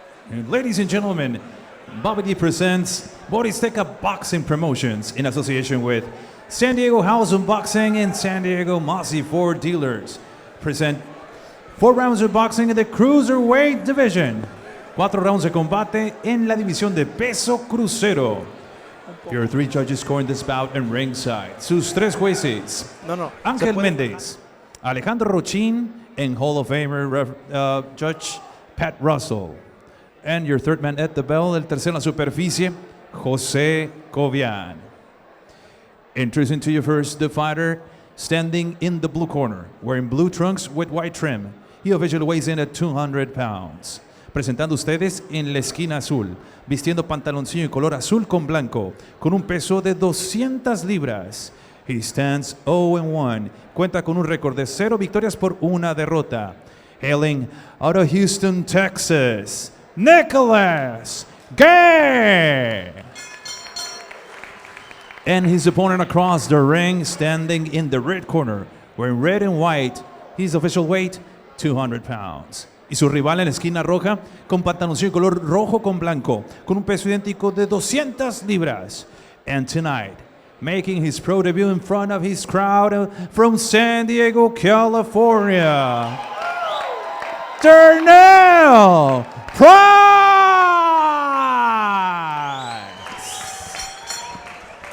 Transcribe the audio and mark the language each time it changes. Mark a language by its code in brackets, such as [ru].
[en] And ladies and gentlemen, Bobby D presents Boristeca Boxing Promotions in association with San Diego House of Boxing and San Diego Mossy Ford Dealers. Present 4 rounds of boxing in the Cruiserweight Division. [es] 4 rounds de combate en la división de peso crucero. [en] Your 3 judges scoring this bout and ringside. [es] Sus 3 jueces. [en] Ángel Méndez, Alejandro Rochin, and Hall of Famer Judge Pat Russell. And your 3rd man at the bell, [es] el tercero en la superficie, [en] José Cobian. Introducing to you first the fighter standing in the blue corner, wearing blue trunks with white trim. He officially weighs in at 200 pounds. [es] Presentando ustedes en la esquina azul, vistiendo pantaloncillo en color azul con blanco, con un peso de 200 libras. [en] He stands 0-1. [es] Cuenta con un récord de 0 victorias por 1 derrota. [en] Hailing out of Houston, Texas, Nicholas Gay. And his opponent across the ring, standing in the red corner, wearing red and white, his official weight, 200 pounds. [es] Y su rival en la esquina roja, con pantaloncillo color rojo con blanco, con un peso idéntico de 200 libras. [en] And tonight, making his pro debut in front of his crowd from San Diego, California, Darnell Price!